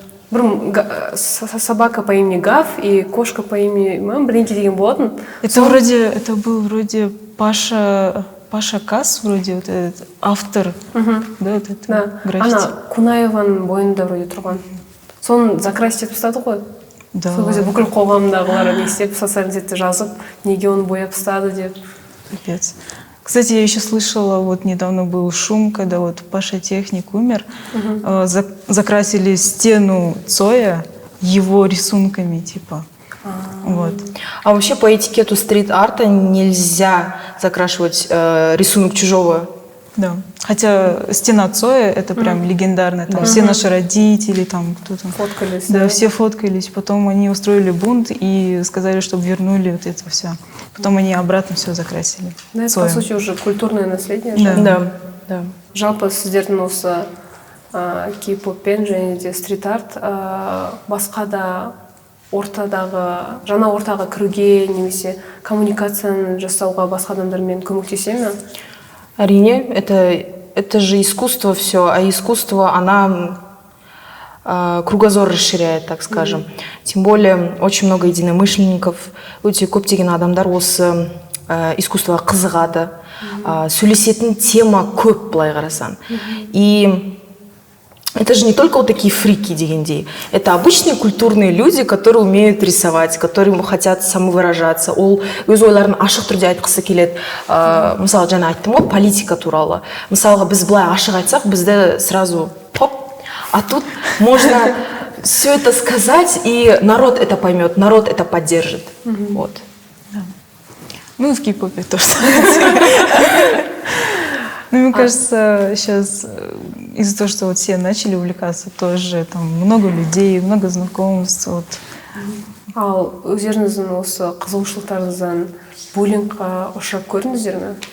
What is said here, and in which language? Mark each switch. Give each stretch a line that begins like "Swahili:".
Kazakh: Бір
Russian: собака по имени Гав и кошка по имени
Kazakh: бірдеңке деген болатын.
Russian: Это был вроде Паша Кас, вроде вот этот автор, да, вот это граффити.
Kazakh: Ана Кунаеваның бойында вроде тұрған. Соны закрасить етіп ұстады ғой.
Russian: Да.
Kazakh: Сол кезде бүкіл қоғамдағылар не істеп, социальный сетте жазып, неге оны бояп ұстады деп.
Russian: Капец. Кстати, я еще слышала, вот недавно был шум, когда вот Паша Техник умер, закрасили стену Цоя его рисунками, типа. Вот. А вообще по этикету стрит-арта нельзя закрашивать рисунок чужого. Да. Хотя стена Цоя это прям легендарная. Там все наши родители, там кто-то. Фоткались. Да, все фоткались. Потом они устроили бунт и сказали, чтобы вернули вот это все. Потом они обратно все закрасили. Да, это, по сути, уже культурное наследие. Да.
Kazakh: Жалпы сіздердің осы кей-поппен және де стрит-арт басқа да ортадағы, жаңа ортаға кіруге немесе коммуникацияны жасауға басқа адамдармен көмектесе ме?
Russian: Арине, это же искусство все, а искусство, она кругозор расширяет, так скажем. Тем более, очень много единомышленников,
Kazakh: өте көптеген адамдар осы искусствоға қызығады. Сөйлесетін тема көп, былай қарасаң.
Russian: И это же не только вот такие фрики дегендей. Это обычные культурные люди, которые умеют рисовать, которые хотят самовыражаться.
Kazakh: Ол өз ойларын ашық түрде айтқысы келеді. Мысалы, жаңа айттым ғой, политика туралы. Мысалға, біз былай ашық айтсақ, бізде сразу поп.
Russian: А тут можно все это сказать, и народ это поймет, народ это поддержит. Вот. Да. Ну, в кей-попе тоже. Ну, мне кажется, сейчас из-за того, что вот все начали увлекаться, тоже там много людей, много знакомств. Вот.
Kazakh: Ал өздеріңіздің осы қызығушылықтарыңыздан буллингқа ұшырап көрдіңіздер ме?